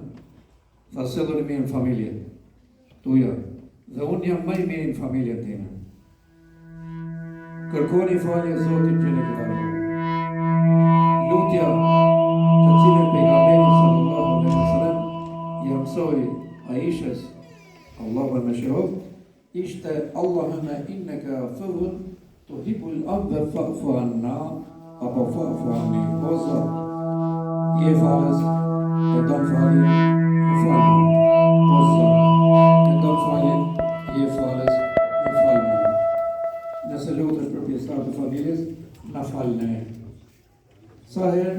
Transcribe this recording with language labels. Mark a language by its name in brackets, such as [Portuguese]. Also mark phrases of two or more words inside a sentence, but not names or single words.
[Albanian] Tha silluni mirë në familje tuja, dhe unë jam më i mirë në familjen time. Kërkoni falje Zotit [Arabic] جل جلاله. [Albanian] Lutja të cilën pejgamberi [Arabic] صلى الله عليه وسلم [Albanian] ja mësoi Aishës, Allahu e mëshiroft, ishte [Arabic] اللهم إنك عفو تحب العفو فاعف عنا, [Albanian] apo [Arabic] فاعف عني. [Albanian] O Zot, je falës, e don falje, më falë. O Zot, e don falje, je falës, më falë. Nëse lutesh për pjesëtar të familjes, na falë ne. Sa herë?